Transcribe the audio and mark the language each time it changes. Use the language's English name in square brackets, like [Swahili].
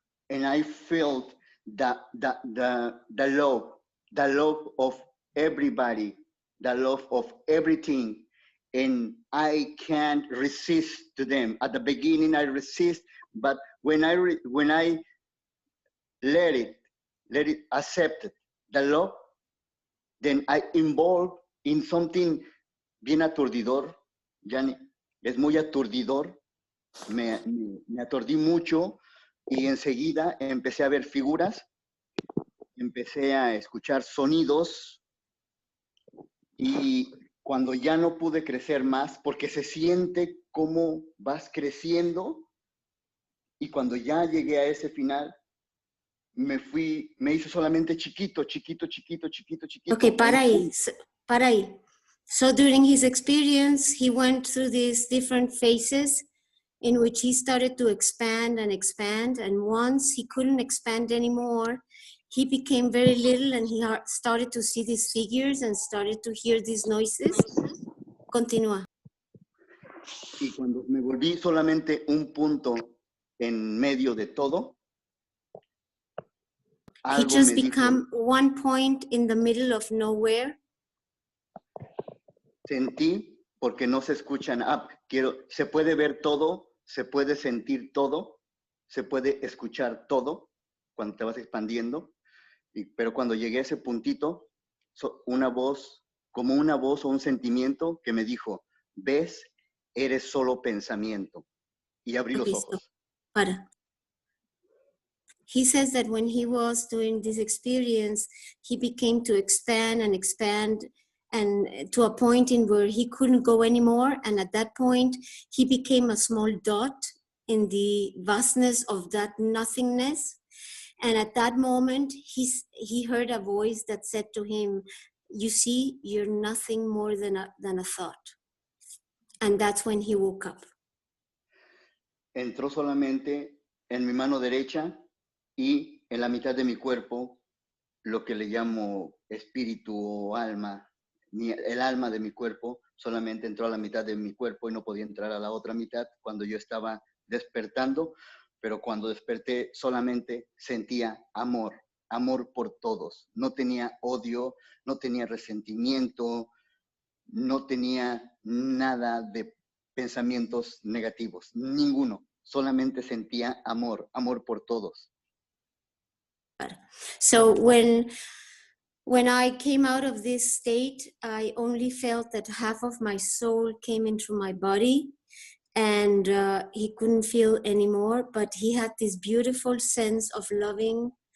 [English] And I felt the love of everybody, the love of everything, and I can't resist to them. At the beginning, I resist, but when I let it accept the love, then I involve in something bien aturdidor. [Spanish] Yani, es muy aturdidor. Me aturdí mucho y enseguida empecé a ver figuras, empecé a escuchar sonidos y cuando ya no pude crecer más, porque se siente cómo vas creciendo, y cuando ya llegué a ese final, me hizo solamente chiquito. Okay, para ahí. [English] So during his experience, he went through these different phases in which he started to expand, and once he couldn't expand anymore, he became very little, and he started to see these figures and started to hear these noises. [Spanish] Continúa. Y cuando me volví solamente un punto en medio de todo, [English] he just became one point in the middle of nowhere. [Spanish] Sentí, porque no se escuchan, se puede ver todo, se puede sentir todo, se puede escuchar todo cuando te vas expandiendo, pero cuando llegué a ese puntito, una voz o un sentimiento que me dijo, ves, eres solo pensamiento. Y abrí los ojos. Para. [English] He says that when he was doing this experience, he became to expand and to a point in where he couldn't go anymore. And at that point, he became a small dot in the vastness of that nothingness. And at that moment, he heard a voice that said to him, you see, you're nothing more than a thought. And that's when he woke up. [Spanish] Entró solamente en mi mano derecha y en la mitad de mi cuerpo, lo que le llamo espíritu o alma. El alma de mi cuerpo solamente entró a la mitad de mi cuerpo y no podía entrar a la otra mitad cuando yo estaba despertando, pero cuando desperté solamente sentía amor por todos. No tenía odio, no tenía resentimiento, no tenía nada de pensamientos negativos, ninguno. Solamente sentía amor, amor por todos. [English] So when I came out of this state, I only felt that half of my soul came into my body, and he couldn't feel anymore, but he had this beautiful sense of loving.